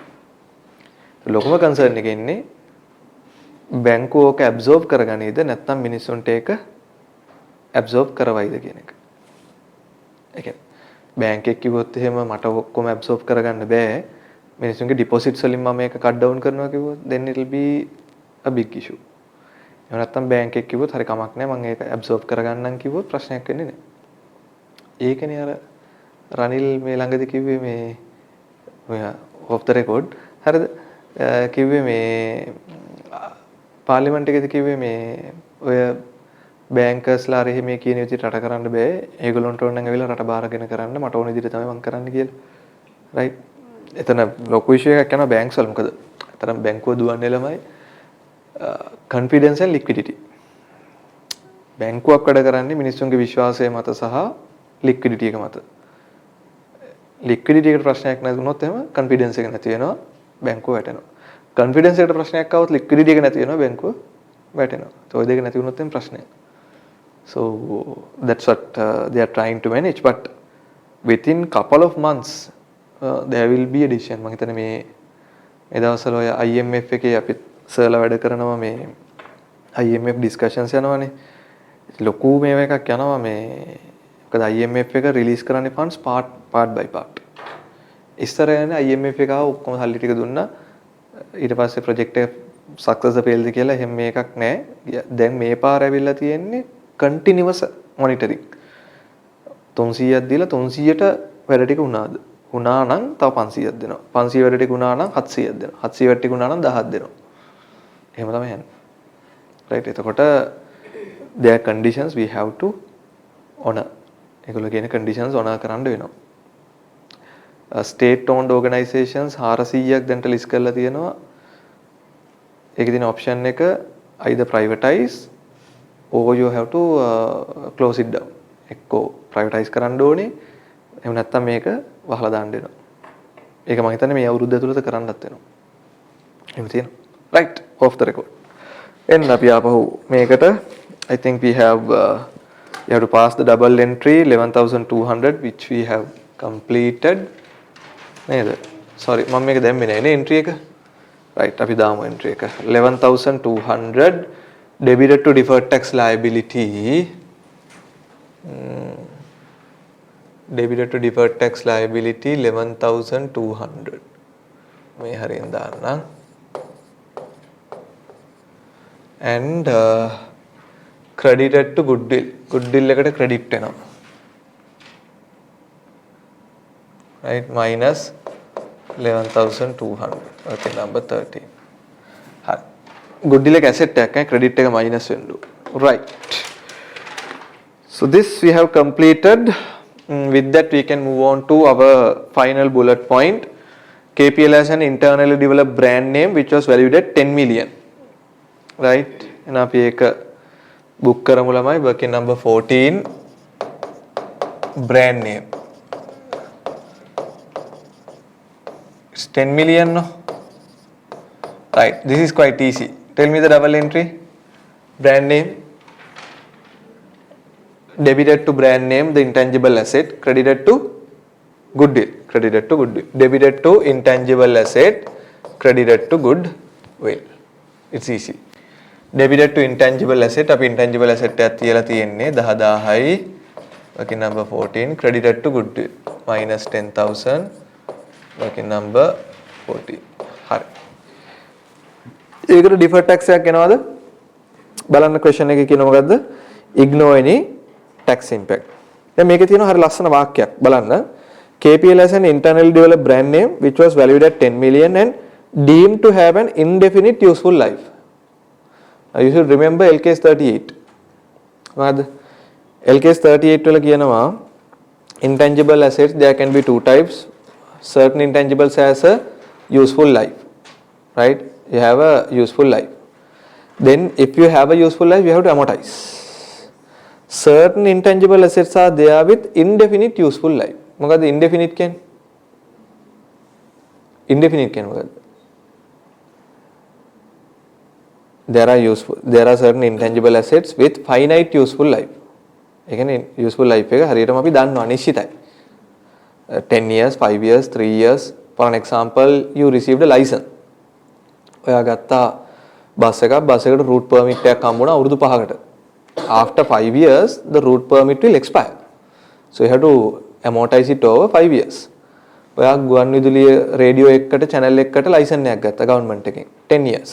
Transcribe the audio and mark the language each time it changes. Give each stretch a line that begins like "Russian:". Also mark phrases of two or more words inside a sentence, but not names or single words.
Sinhala: ලොකුම කන්සර්න් එක ඉන්නේ බැංකුව ඕක ඇබ්සෝබ් කරගන්නේද නැත්නම් මිනිස්සුන්ට ඒක ඇබ්සෝබ් කරවයිද කියන එක. ඒ කියන්නේ බැංක් එක කිව්වොත් එහෙම මට ඔක්කොම ඇබ්සෝබ් කරගන්න බෑ. මිනිස්සුන්ගේ ඩිපොසිට්ස් වලින් මම මේක කට් ඩවුන් කරනවා කිව්වොත්
English: then it will be a big issue.
Sinhala: එහෙම නැත්නම් බැංක් එක කිව්වොත් හරි කමක් නැහැ මම ඒක ඇබ්සෝබ් කරගන්නම් කිව්වොත් ප්‍රශ්නයක් වෙන්නේ නැහැ. ඒකනේ අර රනිල් මේ ළඟදී කිව්වේ මේ ඔය
English: off the record
Sinhala: හරිද? කිව්වේ මේ පාර්ලිමේන්තු එකේදී කිව්වේ මේ ඔය බැංකර්ස්ලා හරි මේ කියන විදිහට රට කරන්න බෑ. ඒගොල්ලන්ට ඕන නම් ඇවිල්ලා රට බාරගෙන කරන්න මට ඕන විදිහට තමයි මම කරන්න කියලා. right? එතන ලොකු ඉෂුව එකක් යනවා බැංක්ස් වල. මොකද අතරම බැංකුව දුවන්නේ ළමයි
English: confidence and liquidity.
Sinhala: බැංකුවක් වැඩ කරන්නේ මිනිස්සුන්ගේ විශ්වාසය මත සහ liquidity එක මත. liquidity එකට ප්‍රශ්නයක් නැති වුණොත් එහෙම confidence එක නැති වෙනවා බැංකුව වැටෙනවා. confidence එකට ප්‍රශ්නයක් આવොත් liquidity එක නැති වෙනවා බැංකුව වැටෙනවා. ඒ දෙක නැති වුණොත් එහෙම ප්‍රශ්නයක්.
English: So that's what they are trying to manage, but within couple of months there will be a decision.
Sinhala: මම හිතන්නේ මේ දවස්වල ඔය IMF එකේ අපි සර්ලා වැඩ කරනවා මේ IMF discussions යනවානේ. ලොකු මේව එකක් යනවා මේ මොකද IMF එක රිලීස් කරන්නේ
English: funds part by part.
Sinhala: ඉස්සර යන්නේ IMF එක ඔක්කොම සල්ලි ටික දුන්නා. ඊට පස්සේ project එක
English: success failed
Sinhala: කියලා එහෙම මේකක් නැහැ. දැන් මේ පාර ඇවිල්ලා තියෙන්නේ
English: continuous monitoring.
Sinhala: 300ක් දීලා 300ට වැඩ ටික වුණාද? වුණා නම් තව 500ක් දෙනවා. 500 වැඩ ටික වුණා නම් 700ක් දෙනවා. 700 වැඩ ටික වුණා නම් 1000ක් දෙනවා. එහෙම තමයි යන්නේ. right එතකොට
English: there are conditions we have to honor.
Sinhala: ඒගොල්ලෝ කියන
English: conditions honor
Sinhala: කරන්න වෙනවා.
English: state owned organizations
Sinhala: 400ක් දැන්ට list කරලා තියෙනවා. ඒකේ තියෙන
English: option එක either privatize or you have to close it down.
Sinhala: එක්කෝ privatize කරන්න ඕනේ. එහෙම නැත්නම් මේක වහලා දාන්න වෙනවා. ඒක මම හිතන්නේ මේ අවුරුද්ද ඇතුළත කරන්නත් වෙනවා. එහෙම තියෙනවා.
English: right off the record.
Sinhala: එන්න අපි ආපහු මේකට
English: I think we have to pass the double entry 11200 which we have completed.
Sinhala: නේද? sorry මම මේක දැම්මේ නැහැ නේ entry එක.
English: right
Sinhala: අපි දාමු
English: entry එක 11200 debited to deferred tax liability. Debited to deferred tax liability 11200.
Sinhala: මේ හරියෙන් දාන්නම්.
English: and credited to goodwill.
Sinhala: goodwill එකට credit වෙනවා.
English: right minus
Sinhala: 11200.
English: okay number 13.
Sinhala: හරි. goodwill එක asset එකක් නේ credit එක minus වෙන්න ඕන.
English: right. so this we have completed. With that we can move on to our final bullet point. KPL has an internally developed brand name which was valued at 10 million. right and
Sinhala: අපි ඒක
English: book
Sinhala: කරමු ළමයි
English: working number 14 brand name. It's 10 million no? right this is quite easy. Tell me the double entry. Brand name, debited to brand name the intangible asset, credited to goodwill. Credited to goodwill. Debited to intangible asset, credited to goodwill. It's easy. Debited to intangible asset අපි intangible asset
Sinhala: එකක් තියලා තියෙන්නේ 10000යි.
English: working number 14 credited to goodwill minus 10000 working number 14.
Sinhala: හරි. ඒකට
English: deferred tax
Sinhala: එකක් එනවද? බලන්න question එකේ කියන මොකද්ද?
English: ignore any tax impact.
Sinhala: දැන් මේකේ තියෙන හරිය ලස්සන වාක්‍යයක් බලන්න.
English: KPL has an internally developed brand name which was valued at 10 million and deemed to have an indefinite useful life. You should remember LKS 38.
Sinhala: මොකද්ද? LKS 38 වල කියනවා
English: intangible assets there can be two types. Certain intangibles has a useful life. Right? You have a useful life. Then if you have a useful life you have to amortize. Certain intangible assets are there with indefinite useful life.
Sinhala: මොකද්ද indefinite කියන්නේ? Indefinite කියන්නේ මොකද්ද?
English: There are certain intangible assets with finite useful life.
Sinhala: ඒ කියන්නේ
English: useful life
Sinhala: එක හරියටම අපි දන්නවා නිශ්චිතයි.
English: 10 years, 5 years, 3 years. For an example, you received a license.
Sinhala: ඔයා ගත්තා බස් එකට
English: route permit
Sinhala: එකක් හම්බුණා අවුරුදු 5කට.
English: After 5 years, the route permit will expire. So you have to amortize it over 5 years.
Sinhala: ඔයා ගුවන් විදුලිය රේඩියෝ එකකට channel එකකට license එකක් ගත්තා government එකෙන්
English: 10 years.